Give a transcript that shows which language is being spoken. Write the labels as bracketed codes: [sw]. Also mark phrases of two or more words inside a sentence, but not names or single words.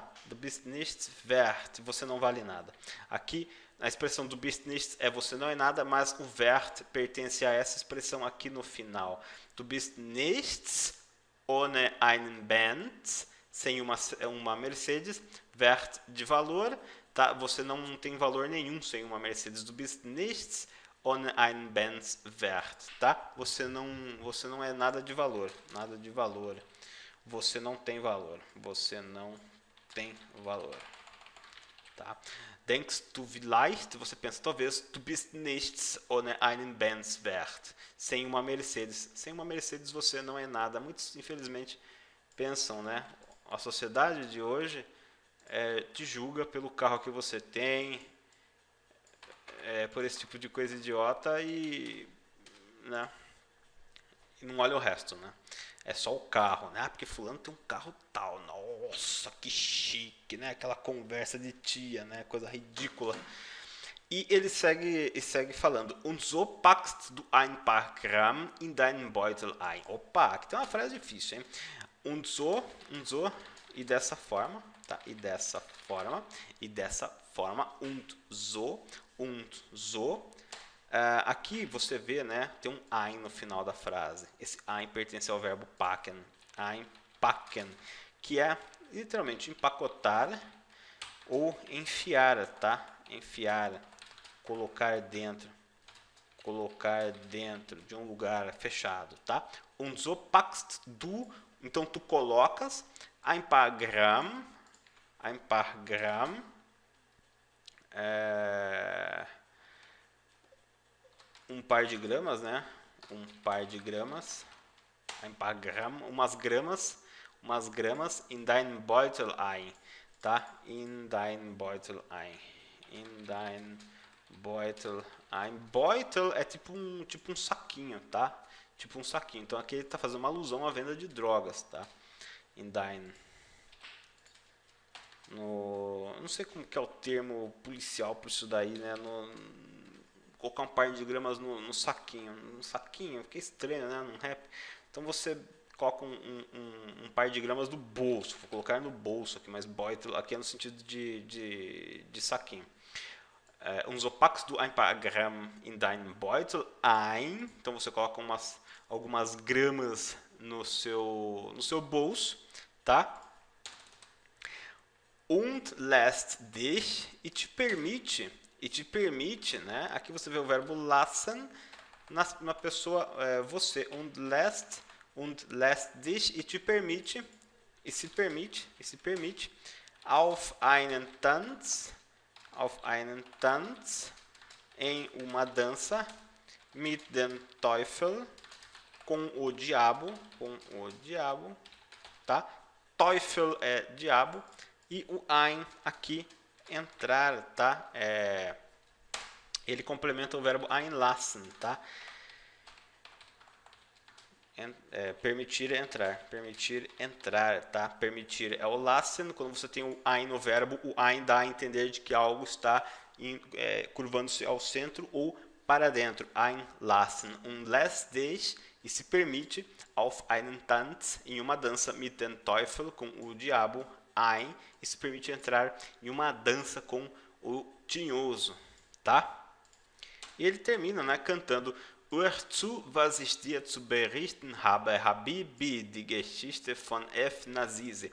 [de] Du bist nichts wert, [pt] você não vale nada. Aqui, a expressão [de] du bist nichts [pt] é você não é nada, mas o wert pertence a essa expressão aqui no final. [de] Du bist nichts ohne einen Benz, [pt] sem uma Mercedes, wert de valor, tá? Você não tem valor nenhum sem uma Mercedes. [de] Du bist nichts ohne einen Benz wert, [pt] tá? Você não é nada de valor, Você não tem valor, tá? [de] Denkst du vielleicht, [pt] você pensa talvez, [de] du bist nichts ohne einen Benz wert, [pt] sem uma Mercedes. Sem uma Mercedes você não é nada. Muitos, infelizmente, pensam, né? A sociedade de hoje te julga pelo carro que você tem, por esse tipo de coisa idiota e não olha o resto, né? É só o carro, né? Porque fulano tem um carro tal, nossa, que chique, né? Aquela conversa de tia, né? Coisa ridícula. E ele segue falando, [de] und so packst du ein paar Gramm in deinen Beutel ein. [pt] Opa, aqui tem uma frase difícil, hein? [de] Und so, [pt] e dessa forma, tá? E dessa forma, [de] und so. [pt] Aqui você vê, né, tem um ein no final da frase. Esse ein pertence ao verbo packen, einpacken, que é literalmente empacotar ou enfiar, tá? Enfiar, colocar dentro de um lugar fechado, tá? [de] Und so packst du, [pt] então tu colocas [de] ein paar Gramm, [pt] um par de gramas, né? [de] Ein paar Gramm, [pt] umas gramas [de] in dein Beutel ein, tá? In dein Beutel ein. [pt] Beutel é tipo um saquinho, tá? Tipo um saquinho. Então aqui ele está fazendo uma alusão à venda de drogas, tá? [de] In dein [pt] não sei como que é o termo policial para isso daí, né? Colocar um par de gramas no saquinho. No saquinho, fica estranho, né? Num rap. Então você coloca um par de gramas no bolso. Vou colocar no bolso aqui, mas Beutel aqui é no sentido de saquinho. Uns opacos do [de] ein paar Gramm in deinem Beutel ein. [pt] Então você coloca algumas gramas no seu bolso, tá? [de] Und lässt dich, [pt] e te permite, né? Aqui você vê o verbo lassen na pessoa você. [de] Und lässt dich, [pt] e te permite, e se permite, [de] auf einen Tanz, [pt] em uma dança, [de] mit dem Teufel, [pt] com o diabo, tá? Teufel é diabo, e o ein aqui, entrar, tá? Ele complementa o verbo einlassen, tá? Permitir entrar, tá? Permitir é o lassen. Quando você tem o ein no verbo, o ein dá a entender de que algo está curvando-se ao centro ou para dentro. [de] Einlassen. Lässt dich, [pt] e se permite, [de] auf einen Tanz, [pt] em uma dança, [de] mit dem Teufel, [pt] com o diabo, ein, e se permite entrar em uma dança com o tinhoso, tá? E ele termina, né, cantando: [de] Hör zu, was ich dir zu berichten habe, Habibi, die Geschichte von F. Nazize.